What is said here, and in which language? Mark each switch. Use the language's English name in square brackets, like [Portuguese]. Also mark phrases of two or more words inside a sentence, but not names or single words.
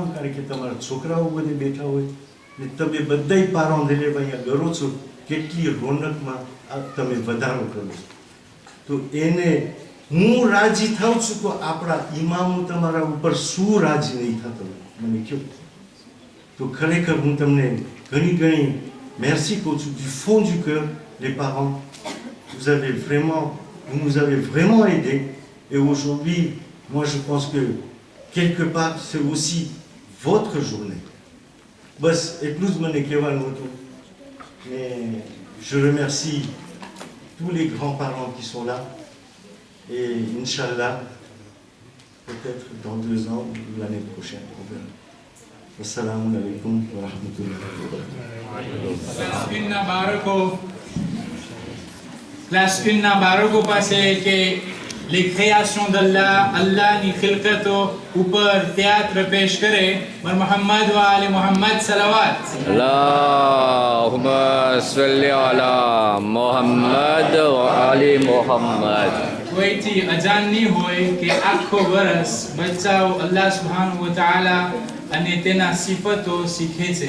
[Gujarati] કારણ કે તમારા છોકરાઓ બધે બેઠા હોય ને તમે બધાય પારો લેલે અહીંયા ગરો છો, કેટલી રોનકમાં તમે વધારો કરો છો. તો એને હું રાજી થાઉં છું તો આપણા ઇમામો તમારા ઉપર શું રાજી નહીં થતો મને કહો. તો ખરેખર હું તમને ઘણી [French] merci [Gujarati] કહું છું. [French] Du fond du cœur, les parents, vous nous avez vraiment aidés. Et aujourd'hui, moi je pense que quelque part c'est aussi votre journée. [Gujarati] Bas એટલું જ મને કહેવાનું હતું. [French] Mais je remercie tous les grands-parents qui sont là. Et Inch'Allah, peut-être dans 2 ans ou l'année prochaine, on verra. [Arabic] السلام عليكم ورحمة الله وبركاته. [Gujarati] Classe 1 ના બાળકો પાસે કે [French] les créations d'Allah, [Gujarati] Allahની ખિલકતો ઉપર તhéâtre પેશ કરે. બર [Arabic] محمد وآل محمد [Gujarati] સલાવત. [Arabic] اللهم صل على محمد وآل محمد. [Gujarati] કોઈથી અજાન નહીં હોય કે આખો વર્ષ બચ્ચાઓ [Arabic] الله سبحانه وتعالى [Gujarati] અને તેના સિફતો શીખે છે.